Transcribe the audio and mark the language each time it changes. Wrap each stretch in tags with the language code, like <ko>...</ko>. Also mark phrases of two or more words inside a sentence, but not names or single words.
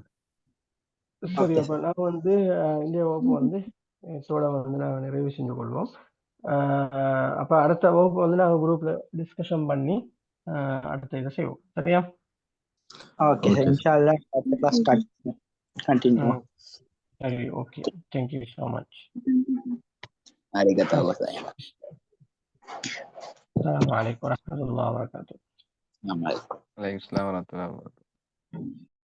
<ta>சரி, அப்போ நான் வந்து இந்திய வகுப்பு வந்து இதோட வந்து நாங்கள் நிறைவு செஞ்சு கொள்வோம். அப்போ அடுத்த வகுப்பு வந்து நாங்கள் குரூப்பில் டிஸ்கஷன் பண்ணி அடுத்த இதை செய்வோம். சரியா?</ta> <en>okay sir.</en> <ar>إن شاء الله</ar> <en>அடுத்த class start continue.</en> <ta>சரி, ஓகே.</ta> <en>Thank you so much.</en> <ja>ありがとうございます.</ja> <ar>السلام عليكم ورحمة الله وبركاته. السلام عليكم. وعليكم السلام ورحمة الله وبركاته.</ar>